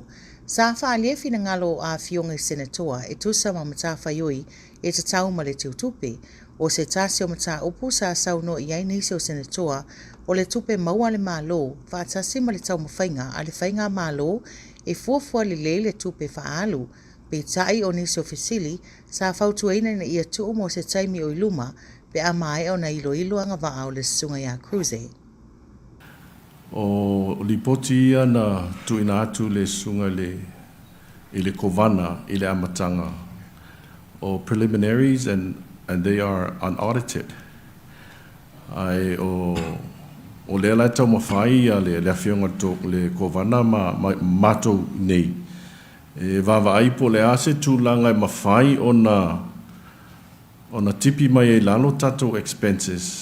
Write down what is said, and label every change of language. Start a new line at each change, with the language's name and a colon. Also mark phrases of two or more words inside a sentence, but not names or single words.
Samoan: Sa wha fina ngalo a afionga i senatoa e tusa ma mata whaioi e te tau ma le tupe, o se tasi o mata upu sa sauno i ainisi o senatoa o le tupe maua le malo, wha tasi ma le tau mawhainga a le whainga malo e fuafua le tupe whaalu, pe tai o nisi o fisili sa whautuaina na ia tuu mo se taimi o iluma pe a mai o na ilo anga waa o le sunga ya Cruise. O lipoti ia na tuina atu le sunga i le kovana i le amatanga o
English: preliminaries and they are unaudited.
Samoan: Ai o le ala tau mawhai a le afionga tok le kovana matou nei. E wawa aipo le ase tūlanga i mawhai o na tipi mai e lalo tatou expenses.